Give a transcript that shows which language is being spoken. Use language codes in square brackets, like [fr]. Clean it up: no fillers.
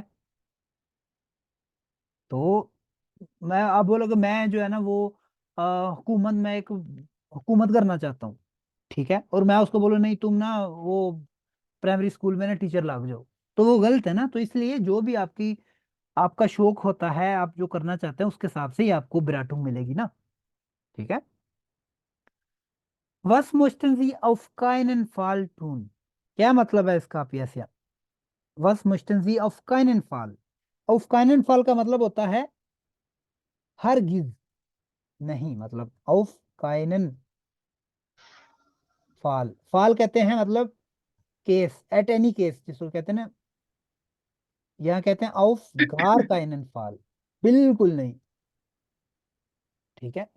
[hi] तो मैं, आप बोलोगे मैं जो है ना वो हुकूमत में एक हुकूमत करना चाहता हूँ, ठीक है, और मैं उसको बोलूँ नहीं तुम ना वो प्राइमरी स्कूल में ना टीचर लग जाओ, तो वो गलत है ना। तो इसलिए जो भी आपकी आपका शौक होता है, आप जो करना चाहते हैं उसके हिसाब से ही आपको बिराटूम मिलेगी ना। ठीक है। [de] Was möchten Sie auf keinen Fall tun? [hi] क्या मतलब है इसका पियासिया? [de] Was möchten Sie auf keinen Fall? auf keinen Fall [hi] का मतलब होता है हरगिज नहीं, मतलब auf keinen Fall। फाल कहते हैं मतलब केस, एट एनी केस जिसको कहते हैं ना, यहाँ कहते हैं [de] auf gar keinen Fall, [hi] बिल्कुल नहीं। ठीक है।